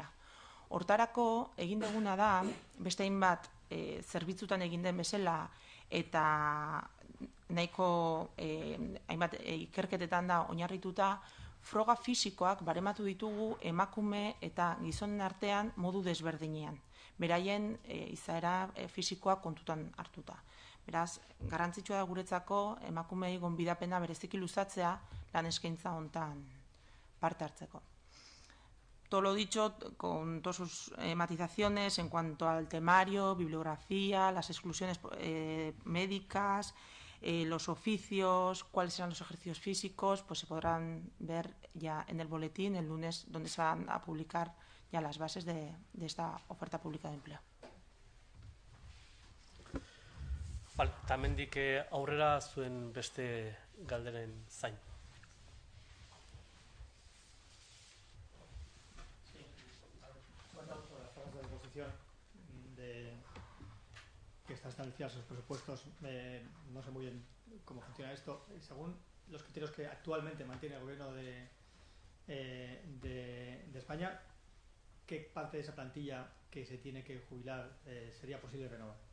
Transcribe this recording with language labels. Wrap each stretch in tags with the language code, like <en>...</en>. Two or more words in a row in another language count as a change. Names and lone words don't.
<eu>Hortarako egin duguna da, beste hainbat zerbitzutan egin den bezala eta nahiko hainbat ikerketetan da oinarrituta, froga fisikoak barematu ditugu emakume eta gizonen artean modu desberdinean. Beraien izaera fisikoa kontutan hartuta. Beraz, garrantzitsua da guretzako emakumeei gonbidapena bereziki luzatzea lan eskaintza hontan parte hartzeko.</eu> <es>Todo lo dicho, con todas sus matizaciones en cuanto al temario, bibliografía, las exclusiones médicas, los oficios, cuáles serán los ejercicios físicos, pues se podrán ver ya en el boletín el lunes, donde se van a publicar ya las bases de esta oferta pública de empleo. Vale,</es> <eu>tamendik aurrera zuen beste galderen zain.</eu> <es>Que están establecidos los presupuestos, no sé muy bien cómo funciona esto. Según los criterios que actualmente mantiene el gobierno de España, ¿qué parte de esa plantilla que se tiene que jubilar sería posible renovar?</es>